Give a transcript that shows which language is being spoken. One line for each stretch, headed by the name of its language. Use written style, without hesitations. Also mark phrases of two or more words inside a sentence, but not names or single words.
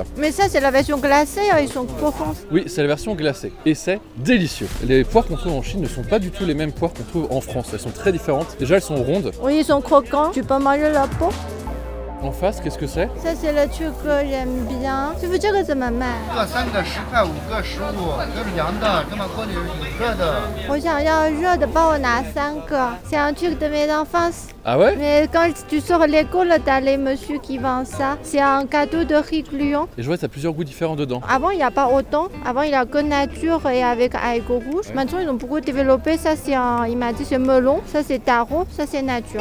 French: Mais ça, c'est la version glacée, ils sont profonds. Oui, c'est la version glacée et c'est délicieux. Les poires qu'on trouve en Chine ne sont pas du tout les mêmes poires qu'on trouve en France, elles sont très différentes. Déjà, elles sont rondes. Oui, ils sont croquants. Tu peux manger la peau. En face, qu'est-ce que c'est? Ça, c'est le truc que j'aime bien. Tu veux dire que ça me met?
Chinese: 3 个10块，5个15，这是凉的，这么锅里是热的。我想要热的，帮我拿3 个。
French: C'est un truc de mes enfants. Ah ouais? Mais quand tu sors de l'école, t'as les messieurs qui vendent ça. C'est un cadeau de riz gluant. Et je vois que t'as plusieurs goûts différents dedans. Avant, il n'y a pas autant. Avant, il y a que nature et avec haricots rouges. Maintenant, ils ont beaucoup développé. Ça, c'est il m'a dit, c'est melon. Ça, c'est taro. Ça, c'est nature.